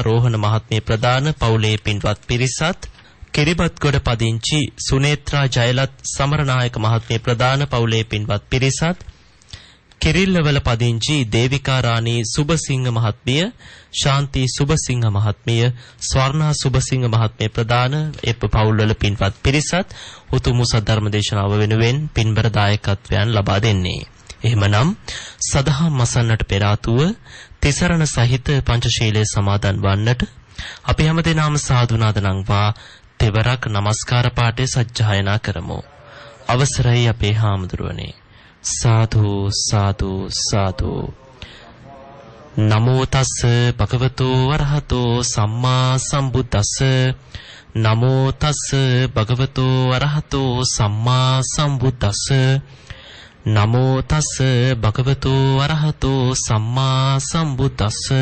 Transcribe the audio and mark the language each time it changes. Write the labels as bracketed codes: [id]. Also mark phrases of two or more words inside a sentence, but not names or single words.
[si] රෝහණ මහත්මිය ප්‍රදාන පවුලේ පින්වත් පිරිසත්, කිරිබත්ගොඩ පදිංචි සුනේත්‍රා ජයලත් සමරනායක මහත්මිය ප්‍රදාන පවුලේ පින්වත් පිරිසත්, කිරිල්ලවල පදිංචි දේවිකා රාණී සුබසිංහ මහත්මිය, ශාන්ති සුබසිංහ මහත්මිය, ස්වර්ණා සුබසිංහ මහත්මිය ප්‍රදාන පවුල්වල පින්වත් පිරිසත් උතුම් සද්ධර්ම දේශනාව වෙනුවෙන් පින්බර දායකත්වයන් ලබා දෙන්නේ. එහෙමනම් සදහම් මසන්නට පෙර ආතුව තිසරණ සහිත පංචශීලයේ සමාදන් වන්නට අපි හැමදෙනාම සාදු නාදනම්වා තෙවරක් নমස්කාර පාඨය සජ්ජායනා කරමු. අවසරයි අපේ හාමුදුරුවනේ. සාදු සාදු සාදු. [pi] නමෝ තස් භගවතු වරහතෝ සම්මා සම්බුද්දස්ස. නමෝ තස් භගවතු වරහතෝ සම්මා සම්බුද්දස්ස. නමෝ තස් භගවතු වරහතෝ සම්මා සම්බුද්දස්ස.